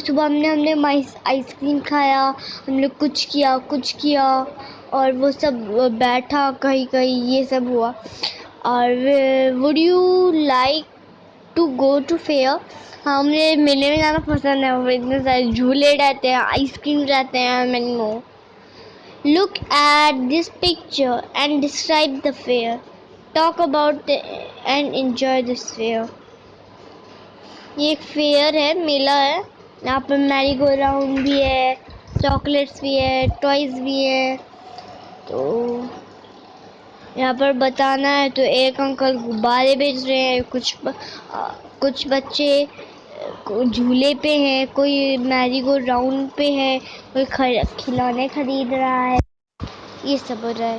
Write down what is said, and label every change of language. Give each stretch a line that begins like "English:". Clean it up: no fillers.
Hindi: सुबह हमने आइसक्रीम खाया, हम लोग कुछ किया और वो सब बैठा कहीं ये सब हुआ.
English: और would you like to go to fair.
Hindi: हाँ, मुझे मेले में जाना पसंद है. वो इतने सारे झूले रहते हैं, आइसक्रीम रहते हैं. मैंने no.
English: Look at this picture and describe the fair. Talk about and enjoy this fair.
Hindi: ये एक फेयर है, मेला है. यहाँ पर मैरी गो राउंड भी है, चॉकलेट्स भी है, टॉयज भी है. तो यहाँ पर बताना है तो एक अंकल गुब्बारे बेच रहे हैं, कुछ बच्चे झूले पे हैं, कोई मैरी गो राउंड पे है, कोई खिलौने खरीद रहा है. ये सब हो रहा है.